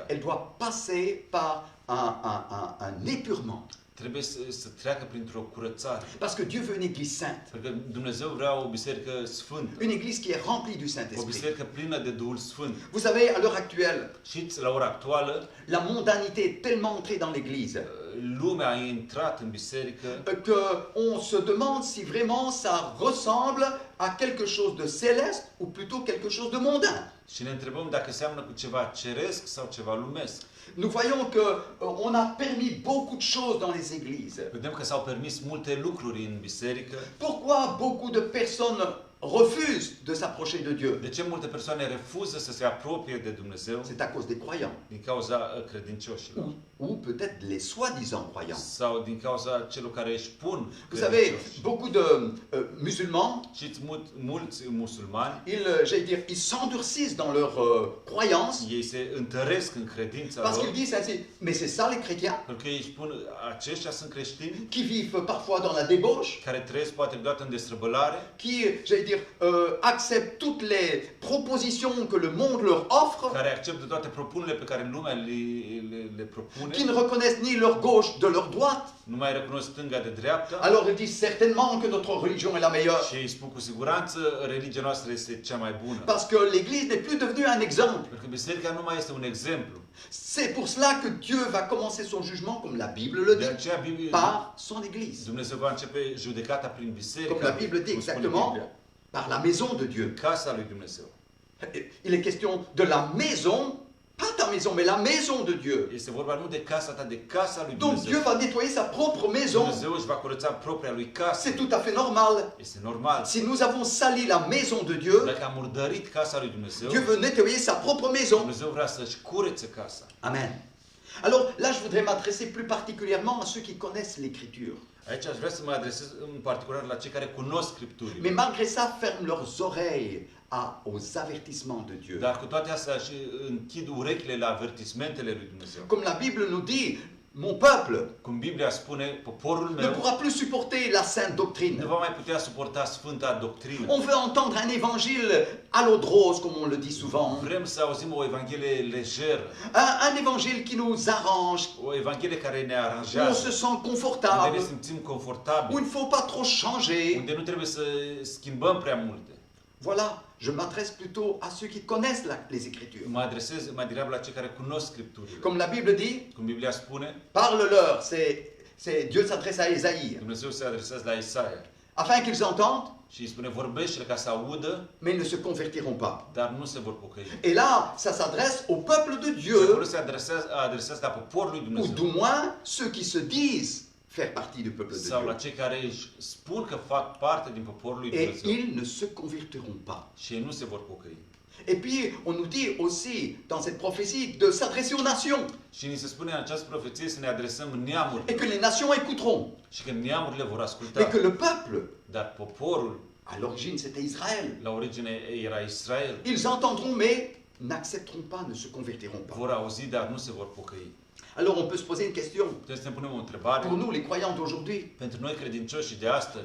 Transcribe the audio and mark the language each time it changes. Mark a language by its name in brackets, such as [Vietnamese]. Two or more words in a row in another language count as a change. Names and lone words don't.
[French] elle doit passer par un épurement. [Romanian] trebuie să treacă printr-o curățare. [French] Parce que Dieu veut une Église sainte. [Romanian] Pentru că Dumnezeu vrea o biserică sfântă. [French] Une Église qui est remplie du [Romanian] O [French] Saint-Esprit. [Romanian] biserică plină de Duhul Sfânt. [French] Vous savez, à l'heure actuelle, [Romanian] Știți, la ora actuală, [French] la mondanité est tellement entrée dans l'Église [Romanian] lumea a intrat în biserică [French] qu'on se demande si vraiment ça ressemble à quelque chose de céleste ou plutôt quelque chose de mondain. [Romanian] și ne întrebăm dacă seamănă cu ceva ceresc sau ceva lumesc. [French] Nous voyons que on a permis beaucoup de choses dans les églises. [Romanian] Vedem că s-au permis multe lucruri în biserică. [French] Pourquoi beaucoup de personnes refusent de s'approcher de Dieu? [Romanian] De ce multe persoane refuză să se apropie de Dumnezeu? [French] C'est à cause des croyants. [Romanian] Din cauza credincioșilor. [French] Ou peut-être les soi-disant croyants. [Romanian] Sau din cauza celor care își pun [French] Vous savez, [Romanian] credincioși. [French] beaucoup de musulmans, [Romanian] Știți, mulți musulmani, [French] j'allais dire, ils s'endurcissent dans leur croyance [Romanian] ei se întăresc în credința [French] parce [Romanian] lor, [French] qu'ils disent ainsi, mais c'est ça les chrétiens [Romanian] pentru că ei spun, aceștia sunt creștini, [French] qui vivent parfois dans la débauche, [Romanian] care trăiesc poate deodată în destrăbălare, [French] qui, j'allais dire, acceptent toutes les propositions que le monde leur offre, [Romanian] care acceptă toate propunerile pe care lumea le propune, [French] qui ne reconnaissent ni leur gauche de leur droite. [Romanian] nu mai recunosc stânga de dreapta, [French] Alors ils disent certainement que notre religion est la meilleure. [Romanian] și ei spun cu siguranță, religia noastră este cea mai bună. [French] Parce que l'Église n'est plus devenue un exemple. [Romanian] Pentru că biserica nu mai este un exemplu. [French] C'est pour cela que Dieu va commencer son jugement, comme la Bible le [Romanian] De [French] dit, [Romanian] aceea [French] par son Église. [Romanian] Dumnezeu va începe judecata prin biserică, [French] Comme la Bible dit [Romanian] cum spune [French] exactement, [Romanian] Biblia. [French] par la maison de Dieu. [Romanian] Casa lui Dumnezeu. [French] Il est question de la maison, pas ta maison, mais la maison de Dieu. [Romanian] Este vorba nu de casa ta, de casa lui [French] Donc Dieu [Romanian] Dumnezeu. [French] va nettoyer sa propre maison. [Romanian] Dumnezeu își va curăța propria lui casă. [French] C'est tout à fait normal. [Romanian] Este normal. [French] Si nous avons sali la maison de Dieu, [Romanian] Dacă am murdărit casa lui Dumnezeu, [French] Dieu veut nettoyer sa propre maison. [Romanian] Dumnezeu vrea să-și curețe casa. Amen. [French] Alors là, je voudrais m'adresser plus particulièrement à ceux qui connaissent l'Écriture. [Romanian] Aici aș vrea să mă adresez în particular la cei care cunosc [French] Mais [Romanian] Scripturile. [French] malgré ça, ferment leurs oreilles aux avertissements de Dieu. [Romanian] Dar cu toate astea și închid urechile la avertismentele lui Dumnezeu. [French] Comme la Bible nous dit, mon peuple [Romanian] Cum Biblia spune, poporul [French] ne [Romanian] meu [French] pourra plus supporter la sainte [Romanian] nu [French] doctrine. [Romanian] va mai putea suporta sfânta doctrină. [French] On veut entendre un évangile à l'eau de rose, comme on le dit souvent. [Romanian] Vrem să auzim o evanghelie lejeră, [French] Un évangile qui nous arrange, [Romanian] o evanghelie care ne [French] où on [Romanian] aranjează, [French] se sent [Romanian] unde ne [French] confortable, [Romanian] simțim [French] où il [Romanian] confortabili, [French] ne faut pas trop changer. [Romanian] unde nu trebuie să schimbăm prea multe. [French] Voilà, je m'adresse plutôt à ceux qui connaissent les Écritures. [Romanian] Mă adresez mai degrabă la cei care cunosc Scripturile. [French] Comme la Bible dit, [Romanian] Cum Biblia spune, [French] parle-leur, Dieu s'adresse à Ésaïe, [Romanian] Dumnezeu se adresează la Isaia [French] afin qu'ils entendent, [Romanian] și îi spune, vorbește ca să audă, [French] mais ils ne se convertiront pas. [Romanian] dar nu se vor pocăi. [French] Et là, ça s'adresse au peuple de [Romanian] Și acolo [French] Dieu, [Romanian] se adresează la poporul lui [French] ou [Romanian] Dumnezeu. [French] du moins ceux qui se disent faire partie du peuple de [Romanian] Sau la [French] Dieu. [Romanian] cei care își spun că fac parte din poporul lui [French] Et [Romanian] Dumnezeu. [French] ils ne se convertiront pas. [Romanian] Și ei nu se vor pocăi. [French] Et puis, on nous dit aussi, dans cette prophétie, de s'adresser aux nations, [Romanian] Și ni se spune în această profeție să ne adresăm neamurilor. [French] et que les nations écouteront, [Romanian] Și că neamurile vor [French] et [Romanian] asculta. [French] que le peuple, [Romanian] Dar poporul, [French] à l'origine c'était Israël, [Romanian] la origine era Israel, [French] ils entendront, mais n'accepteront pas, ne se convertiront pas. [Romanian] vor auzi, dar nu se vor pocăi. [French] Alors on peut se poser une question, [Romanian] Trebuie să ne punem o întrebare. [French] pour nous les croyants d'aujourd'hui. [Romanian] Pentru noi credincioși de astăzi,